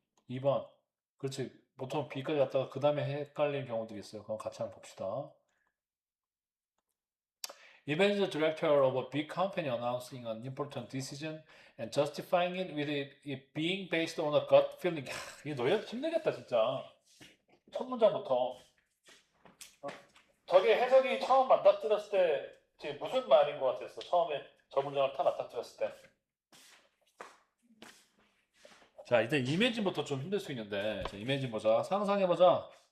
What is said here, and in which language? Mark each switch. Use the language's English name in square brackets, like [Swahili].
[Korean] 2번. 그렇지. 보통 B까지 갔다가 그 다음에 헷갈리는 경우들이 있어요. 그럼 같이 한번 봅시다. [English] Imagine the director of a big company announcing an important decision and justifying it with it being based on a gut feeling. [Korean] 이게 너희 힘들겠다, 진짜. 첫 문장부터. 저게 해석이 처음 맞닥뜨렸을 때 지금 무슨 말인 것 같았어? 처음에 저 문장을 다 맞닥뜨렸을 때. 자, 이제 이미진부터 좀 힘들 수 있는데, 자, 이미진 보자. 상상해보자.